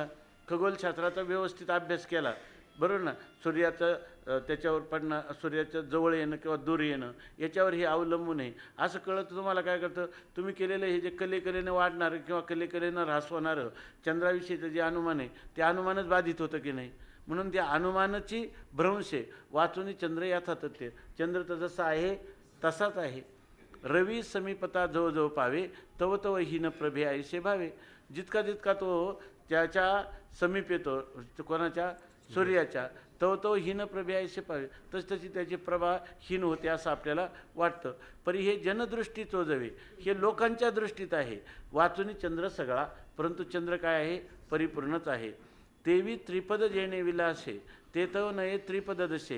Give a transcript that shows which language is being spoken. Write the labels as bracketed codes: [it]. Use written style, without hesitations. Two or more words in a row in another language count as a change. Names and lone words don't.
[mr] खगोलशास्त्राचा व्यवस्थित अभ्यास केला, बरोबर ना, सूर्याचं त्याच्यावर पडणं, सूर्याच्या जवळ येणं किंवा दूर येणं याच्यावर हे अवलंबून आहे असं कळलं तर तुम्हाला काय करतं, तुम्ही केलेलं हे जे कलेने वाढणारं किंवा कलेनं ऱ्हास होणारं चंद्राविषयीचं जे अनुमान आहे ते अनुमानच बाधित होतं की नाही. म्हणून त्या अनुमानाची भ्रंश आहे. वाचून चंद्र याथातथ्य. चंद्र तर जसा आहे तसाच आहे. रवी समीपता जवळजवळ पावे तव तव हीन प्रभे ऐसे भावे. जितका जितका तो त्याच्या समीप येतो कोणाच्या, सूर्याच्या, तव तव हीन प्रभे ऐसे पावे, तशी त्याची प्रभा हीन होते असं आपल्याला वाटतं. परी हे जनदृष्टी चोजवे, हे लोकांच्या दृष्टीत आहे. वाचुनी चंद्र सगळा, परंतु चंद्र काय आहे? परिपूर्णच आहे. तेवी त्रिपद जेणे विलासे ते तव नये त्रिपद दशे.